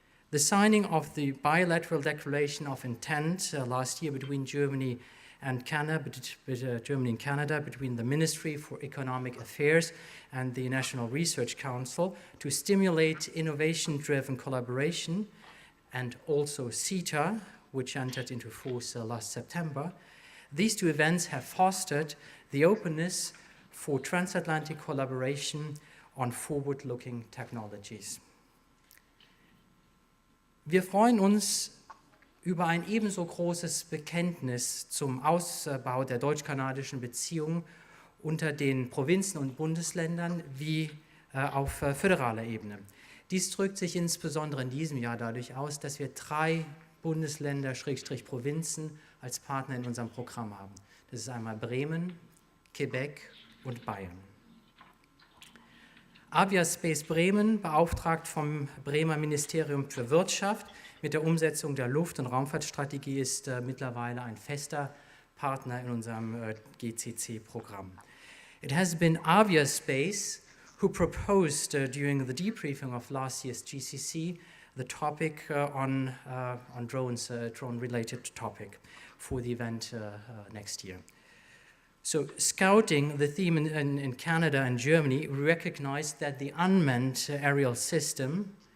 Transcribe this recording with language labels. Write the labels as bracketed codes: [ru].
[en] The signing of the bilateral declaration of intent last year between Germany and Canada, between the Ministry for Economic Affairs and the National Research Council to stimulate innovation-driven collaboration, and also CETA, which entered into force last September. These two events have fostered the openness for transatlantic collaboration on forward-looking technologies. [de] Wir freuen uns über ein ebenso großes Bekenntnis zum Ausbau der deutsch-kanadischen Beziehungen unter den Provinzen und Bundesländern wie auf föderaler Ebene. Dies drückt sich insbesondere in diesem Jahr dadurch aus, dass wir 3 Bundesländer, Provinzen als Partner in unserem Programm haben. Das ist einmal Bremen, Quebec und Bayern. Aviaspace Bremen, beauftragt vom Bremer Ministerium für Wirtschaft mit der Umsetzung der Luft- und Raumfahrtstrategie, ist mittlerweile ein fester Partner in unserem GCC-Programm. [en] It has been Aviaspace who proposed during the debriefing of last year's GCC the topic on drones, drone-related topic for the event next year. So, scouting the theme in Canada and Germany, we recognized that the unmanned aerial system